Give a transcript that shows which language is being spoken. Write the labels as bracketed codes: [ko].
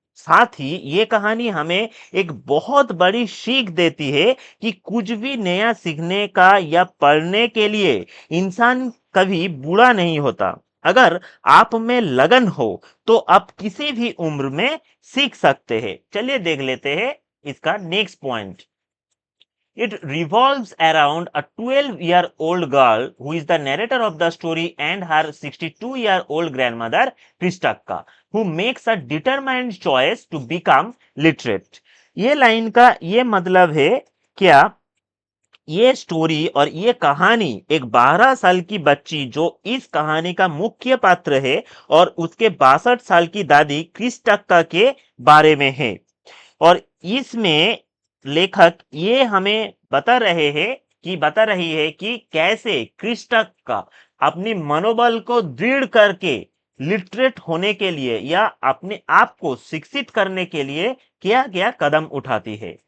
[hi] साथ ही ये कहानी हमें एक बहुत बड़ी सीख देती है कि कुछ भी नया सीखने का या पढ़ने के लिए इंसान कभी बूढ़ा नहीं होता। अगर आप में लगन हो तो आप किसी भी उम्र में सीख सकते हैं। चलिए देख लेते हैं इसका next point. [en] It revolves around a 12-year-old girl who is the narrator of the story and her 62-year-old grandmother, Kristakka, who makes a determined choice to become literate। [hi] ये लाइन का ये मतलब है क्या, ये स्टोरी और ये कहानी एक 12 साल की बच्ची जो इस कहानी का मुख्य पात्र है और उसके 62 साल की दादी क्रिस्टक्का के बारे में है। और इसमें लेखक ये हमें बता रही है कि कैसे क्रिस्टक का अपनी मनोबल को दृढ़ करके लिटरेट होने के लिए या अपने आप को शिक्षित करने के लिए क्या क्या कदम उठाती है।